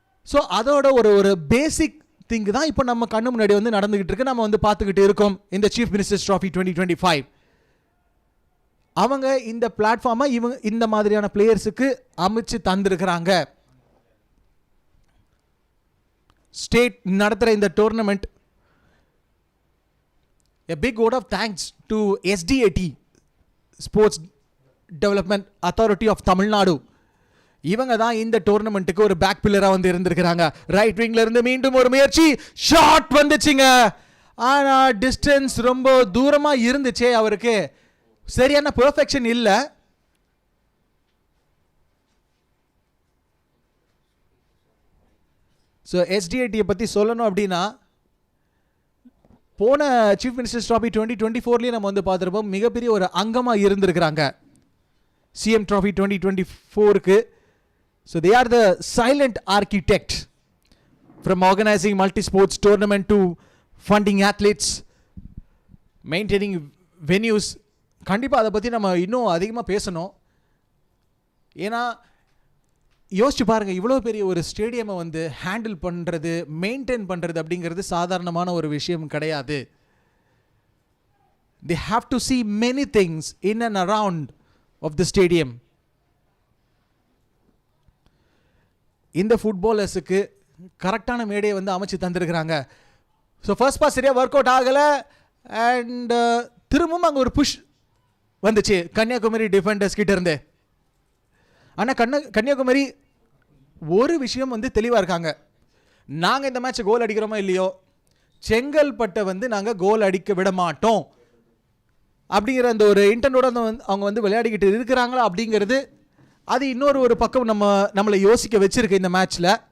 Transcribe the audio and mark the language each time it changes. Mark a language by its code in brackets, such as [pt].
[ta] So அதோட ஒரு basic thing தான் இப்போ நம்ம கண்ணு முன்னாடி வந்து நடந்துகிட்டு இருக்கு, நம்ம வந்து பார்த்துக்கிட்டு இருக்கோம். இந்த சீஃப் மினிஸ்டர்ஸ் ட்ராஃபி 2025 அவங்க இந்த பிளாட்ஃபார்மை இவங்க இந்த மாதிரியான பிளேயர்ஸுக்கு அமைச்சு தந்திருக்கிறாங்க. ஸ்டேட் நடத்துகிற இந்த tournament, [en] a big vote of thanks to SDAT, Sports Development Authority of Tamil Nadu. [ta] இவங்க தான் இந்த டோர்னமெண்ட்டுக்கு ஒரு பேக் பில்லராக வந்து இருந்திருக்கிறாங்க. ரைட் விங்ல இருந்து மீண்டும் ஒரு முயற்சி, ஷாட் வந்துச்சுங்க. ஆனால் டிஸ்டன்ஸ் ரொம்ப தூரமாக இருந்துச்சே, அவருக்கு சரியான பெர்ஃபெக்ஷன் இல்லை. ஸோ எஸ்டிஐடியை பற்றி சொல்லணும் அப்படின்னா, போன சீஃப் மினிஸ்டர்ஸ் ட்ராஃபி 2024 நம்ம வந்து பார்த்துருப்போம், மிகப்பெரிய ஒரு அங்கமாக இருந்திருக்கிறாங்க CM trophy 2024க்கு. [en] So they are the silent architect from organising multi sports tournament to funding athletes, maintaining venues. [ta] கண்டிப்பாக அதை பற்றி நம்ம இன்னும் அதிகமாக பேசணும். ஏன்னா யோசிச்சு பாருங்கள், இவ்வளோ பெரிய ஒரு ஸ்டேடியமை வந்து ஹேண்டில் பண்ணுறது, மெயின்டைன் பண்ணுறது அப்படிங்கிறது சாதாரணமான ஒரு விஷயம் கிடையாது. [en] they have to see many things in and around of the stadium. [ta] இந்த ஃபுட்பாலர்ஸுக்கு கரெக்டான மேடையை வந்து அமைச்சு தந்திருக்கிறாங்க. ஸோ ஃபர்ஸ்ட் பாஸ் சரியாக ஒர்க் அவுட் ஆகலை. அண்ட் திரும்பவும் அங்கே ஒரு புஷ் வந்துச்சு கன்னியாகுமரி டிஃபெண்டர்ஸ் கிட்ட இருந்து. ஆனால் கன்னியாகுமரி ஒரு விஷயம் வந்து தெளிவாக இருக்காங்க, நாங்கள் இந்த மேட்ச் கோல் அடிக்கிறோமோ இல்லையோ, செங்கல்பட்டை வந்து நாங்கள் கோல் அடிக்க விட மாட்டோம் அப்படிங்கிற அந்த ஒரு இன்டென்டோட அவங்க வந்து விளையாடிக்கிட்டு இருக்கிறாங்களா அப்படிங்கிறது, அது இன்னொரு பக்கம் நம்மளை யோசிக்க வச்சிருக்கு இந்த மேட்ச்சில்.